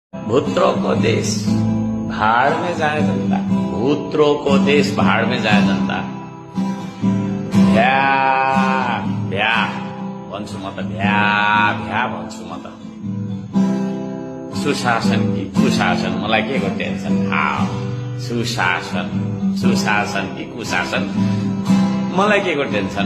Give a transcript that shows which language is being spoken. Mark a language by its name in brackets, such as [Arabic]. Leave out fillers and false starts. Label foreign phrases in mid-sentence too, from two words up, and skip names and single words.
[Hindi] भूत्रों को देश भाड़ में जाए जनता, भूत्रों को देश भाड़ में जाए जनता। [Nepali] भ्या भ्या भन्छु म त, भ्या भ्या भन्छु म त। सुशासन कि कुशासन, मलाई के को टेन्सन। सुशासन सुशासन कि कुशासन, मलाई के को टेन्सन।